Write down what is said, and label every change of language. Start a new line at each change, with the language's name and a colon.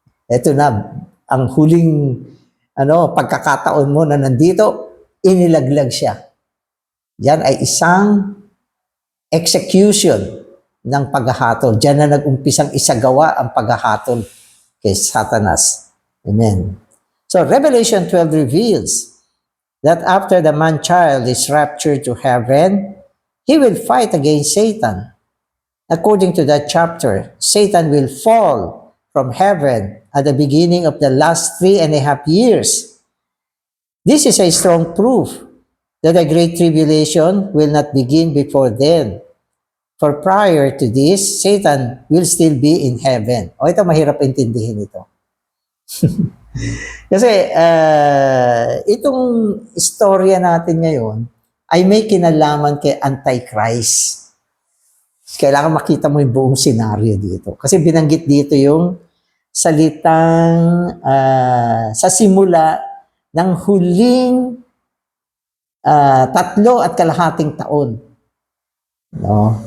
Filipino: Ito na, ang huling pagkakataon mo na nandito, inilaglag siya. Yan ay isang execution ng paghahatol. Diyan na nag-umpisang isagawa ang paghahatol kay Satanas. Amen.
English: So Revelation 12 reveals that after the man-child is raptured to heaven, he will fight against Satan. According to that chapter, Satan will fall from heaven at the beginning of the last 3.5 years. This is a strong proof that the Great Tribulation will not begin before then. For prior to this, Satan will still be in heaven.
Filipino: Ito mahirap intindihin ito. Kasi itong istorya natin ngayon ay may kinalaman kay Antichrist. Kailangan makita mo yung buong senaryo dito. Kasi binanggit dito yung salitang sa simula ng huling 3.5 taon. No?